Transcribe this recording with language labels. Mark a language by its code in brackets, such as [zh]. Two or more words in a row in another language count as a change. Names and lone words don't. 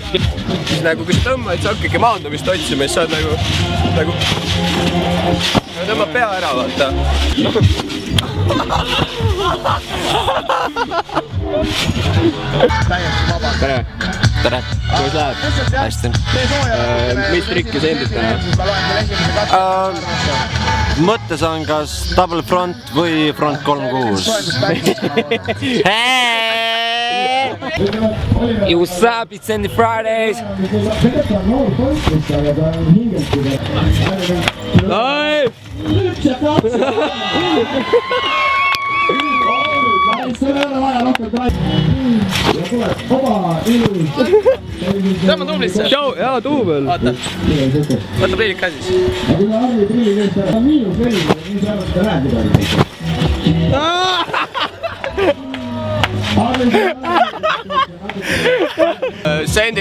[et] Siis nagu kui sa tõmbad, sa hakkagi maandumist otsima, siis saad nagu tõmba pea ära, vaata. Tere! Tere! Kuidas läheb? Hästi. Mis trikki sa endid täna? Mõttes on kas [en] double front [et] või front 3-6. [en] You what's up, it's St. Fridays! Nice! [et] Tõmba tublisse! Jaa, duubel! Vaata, võta prillid ka siis. St.